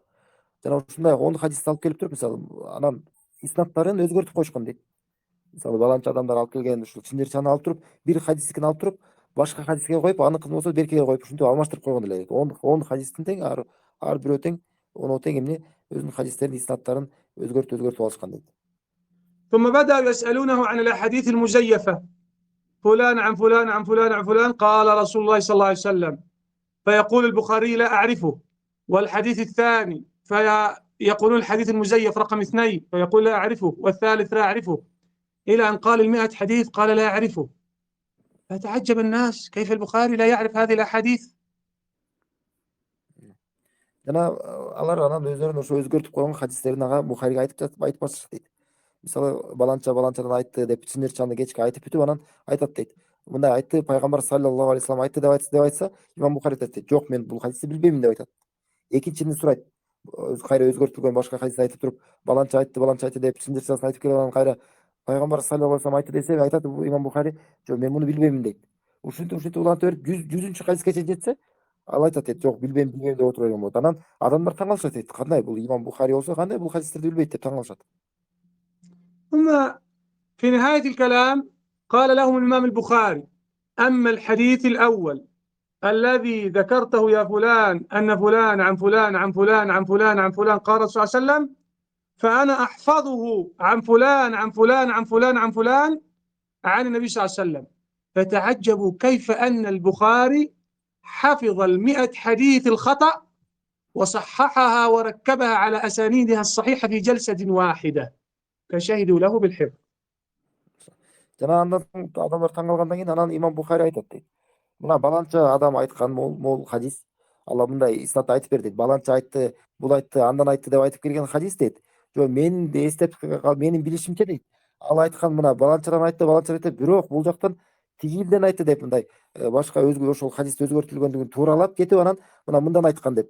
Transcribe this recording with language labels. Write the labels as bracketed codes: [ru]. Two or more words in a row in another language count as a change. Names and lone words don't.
[ky] Жана ушундай 10 хадисти алып келип туруп, мисалы, анан иснаттарын өзгөртүп койушкан дейт. Мисалы, баланча адамдар алып келген ушул чындырчаны алып туруп, бир хадистикин алып туруп, башка хадиске коюп, аныкын болсо беркеге коюп, ушинтип алмаштырып койгон эле дейт. 10 хадистин тең, ар бирөө тең, 10 тең эмне өзүнүн хадистерин, иснаттарын өзгөртүп алышкан дейт. [ar] ثم بدأوا يسألونه عن الأحاديث المزيفة، فلان عن فلان عن فلان عن فلان قال رسول الله صلى الله عليه وسلم، فيقول البخاري لا أعرفه. والحديث الثاني فيقولون الحديث المزيف رقم 2 فيقول لا أعرفه، والثالث لا أعرفه، إلى أن قال 100 حديث قال لا أعرفه. فتعجب الناس كيف البخاري لا يعرف هذه الأحاديث. [ky] Жана алар анан өздөрүнүн ошо өзгөртүп койгон хадистерин ага Бухариге айтып башчык дейт. Мисалы, баланчадан айтты деп чындырчаны кечке айтып бүтүп, анан айтат дейт. Мындай айтты, пайгамбар [ar] صلى الله عليه وسلم [ky] айтты деп айтса, имам Бухари айтат дейт. Жок, мен бул хадисти билбеймин деп айтат. Экинчини сурайт. Кайра өзгөртүлгөн башка хадисти айтып туруп, баланча айтты деп чындырчасын айтып келип, анан кайра пайгамбар [ar] صلى الله عليه وسلم [ky] айтты десе, айтат имам Бухари, жок, мен муну билбеймин дейт. Ушинтип улантып берип 100-100-чү хадиске чейин жетсе, ал айтат дейт, жок, билбейм деп отура берген болот. Анан адамдар таң калышат дейт. Кандай бул имам Бухари болсо, кандай бул хадистерди билбейт деп таң калышат. [ar] ثم في نهاية الكلام قال لهم الإمام البخاري: أما الحديث الأول الذي ذكرته يا فلان أن فلان عن فلان عن فلان عن فلان عن فلان قال الرسول صلى الله عليه وسلم، فأنا أحفظه عن فلان عن فلان عن فلان عن فلان عن النبي صلى الله عليه وسلم. فتعجبوا كيف أن البخاري حفظ 100 حديث الخطأ وصححها وركبها على أسانيدها الصحيحة في جلسة واحدة، فشهدوا له بالحفظ. [ky] Жана андан адамдар таң калгандан кийин анан имам Бухари айтат дейт. Мына баланча адам айткан мол хадис, алла мындай иснатты айтып бер дейт. Баланча айтты, бул айтты, андан айтты деп айтып келген хадис дейт. Жо мен эстеп менин билишимче дейт. Ал айткан мына баланчадан айтты, бирок бул жактан тигилден айтты деп мындай башка ошол хадисти өзгөртүлгөндүгүн тууралап кетип, анан мындан айткан деп.